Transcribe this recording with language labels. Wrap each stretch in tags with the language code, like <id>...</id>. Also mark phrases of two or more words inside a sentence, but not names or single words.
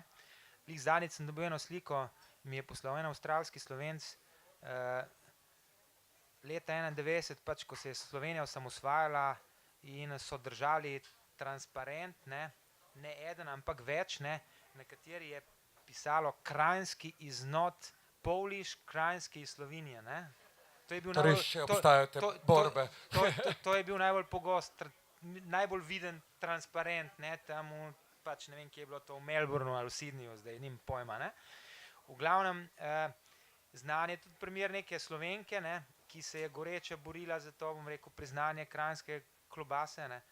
<sl>Glih zadnjič sem dobil eno sliko, mi je poslal en avstralski Slovenc, leta 91, pač, ko se je Slovenija osamosvajala in so držali transparent, ne eden, ampak več, ne, na kateri je pisalo Kranjski</sl> <en>is not Polish,</en> <sl>Kranjski iz Slovenije, ne. To je bil Torej še obstajajo te borbe. To je bil najbolj pogost, najbolj viden transparent, ne, tam pač ne vem, kje je bilo to, v Melbourneu ali v Sydneyju, zdaj nimam pojma, ne. V glavnem, znan je tudi primer neke Slovenke, ne, ki se je goreče borila za to, bom rekel, priznanje kranjske klobase, ne.</sl>